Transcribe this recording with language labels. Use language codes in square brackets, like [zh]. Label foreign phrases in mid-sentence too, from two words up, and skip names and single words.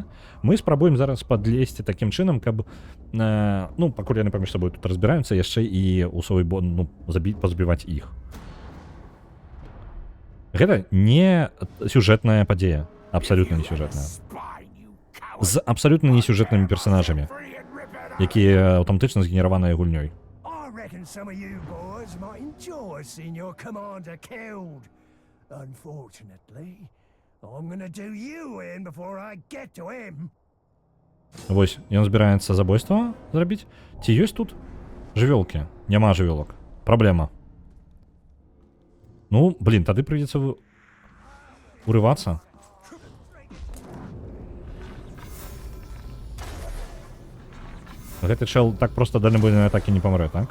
[be] Мы спрабуем зараз падлезці такім чынам, каб, ну, пакуль яны паміж сабой тут разбіраюцца, яшчэ і ў свой бон, ну, пазбіваць іх. Гэта не сюжэтная падзея, абсалютна не сюжэтная. З абсалютна не сюжэтнымі персанажамі, якія аўтаматычна згенераваныя гульнёй. [en] I reckon some of you boys might enjoy seeing your commander killed. Unfortunately, I'm gonna do you in before I get to him. [be] Вось, ён збіраецца забойства зрабіць. Ці ёсць тут жывёлкі? Няма жывёлак. Праблема. Ну, блин, тады прыйдзецца урывацца. Гэты чел так проста дальнабойнай атакі не памрэ, так?